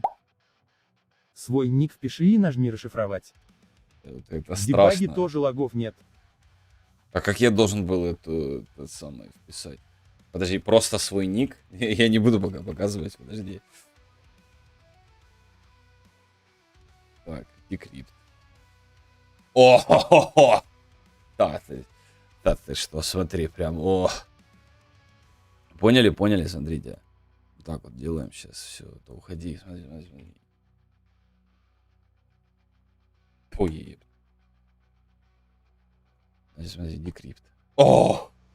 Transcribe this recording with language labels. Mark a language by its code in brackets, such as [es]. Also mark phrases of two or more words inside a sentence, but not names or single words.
[ru] Свой ник впиши и нажми расшифровать. Вот это В дебаге страшно. тоже логов нет. А как я должен был это самое вписать? Подожди, просто свой ник? Я не буду пока показывать, подожди. Так, декрипт. О-хо-хо-хо! Да ты что, смотри, прям, о. Поняли, смотрите. Вот так вот делаем сейчас, все, то уходи, смотри. Ой, смотри, декрипт. О!